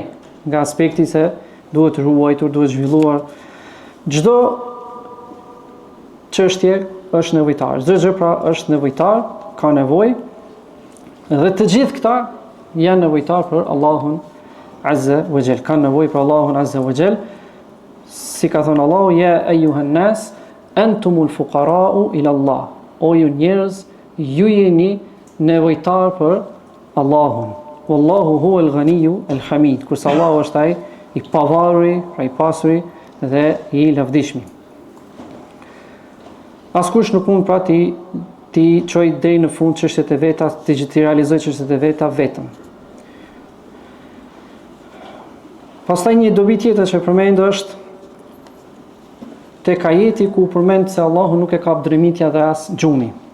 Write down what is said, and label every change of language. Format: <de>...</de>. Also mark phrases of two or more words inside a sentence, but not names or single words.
<sq>Nga aspekti se duhet ruajtur, duhet zhvilluar çdo çështje është nevojtar. Çdo gjë pra është nevojtar, ka nevojë. Dhe të gjithë këta janë nevojtar për Allahun</sq> <ar>عز وجل.</ar> <sq>Kanë nevojë për Allahun</sq> <ar>عز وجل.</ar> <sq>Si ka thënë Allahu,</sq> <ar>يا أيها الناس أنتم الفقراء إلى الله.</ar> <sq>O ju njerëz, ju jeni nevojtar për Allahun.</sq> <ar>والله هو الغني الحميد.</ar> <sq>Kurse Allahu është ai i pavarur, pra i pasuri dhe i lavdishmi. Askush nuk mund pra ti çoj deri në fund çështjet e veta, ti realizoj çështjet e veta vetëm. Pastaj një dobi tjetër që përmend është tek ajeti ku përmend se Allahu nuk e kap dremitja dhe as gjumi.</sq>